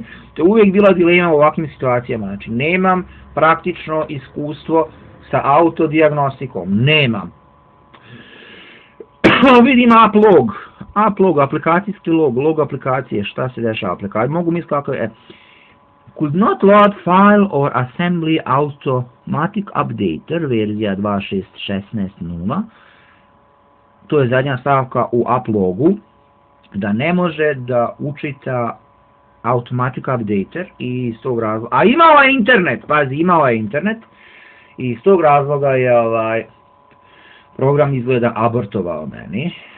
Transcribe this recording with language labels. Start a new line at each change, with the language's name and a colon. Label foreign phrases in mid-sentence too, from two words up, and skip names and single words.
Bosnian: To je uvijek bila dilema u ovakvim situacijama. Znači, nemam praktično iskustvo sa autodiagnostikom. Nemam. Vidim log, aplikacijski log aplikacije, šta se dešava aplikacije. Mogu misliti kako je...
English: Could not load file or assembly automatic updater, verzija 2.6.16.0. To je zadnja stavka u uplogu, da ne može da učita automatic updater i iz tog razloga... A imao je internet, pazi, i iz tog razloga je program izgleda abortovao meni.